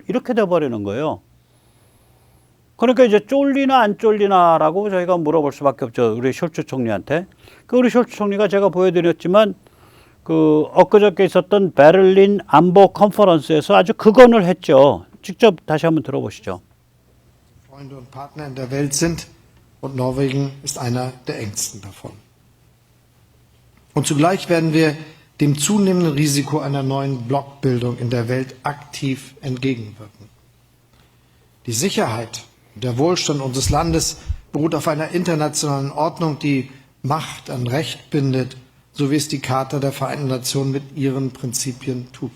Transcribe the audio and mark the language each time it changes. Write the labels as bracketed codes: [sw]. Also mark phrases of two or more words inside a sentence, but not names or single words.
[ko] 이렇게 돼버리는 거예요. 그러니까 이제 쫄리나 안 쫄리나라고 저희가 물어볼 수밖에 없죠. 우리 숄츠 총리한테. 우리 숄츠 총리가 제가 보여드렸지만 그 엊그저께 있었던 베를린 안보 컨퍼런스에서 아주 극언을 했죠. 직접 다시 한번 들어보시죠. [de] Freunde und Partner in der Welt sind und Norwegen ist einer der engsten davon. Und zugleich werden wir dem zunehmenden Risiko einer neuen Blockbildung in der Welt aktiv entgegenwirken. Die Sicherheit und der Wohlstand unseres Landes beruht auf einer internationalen Ordnung, die Macht an Recht bindet, so wie es die Charta der Vereinten Nationen mit ihren Prinzipien tut.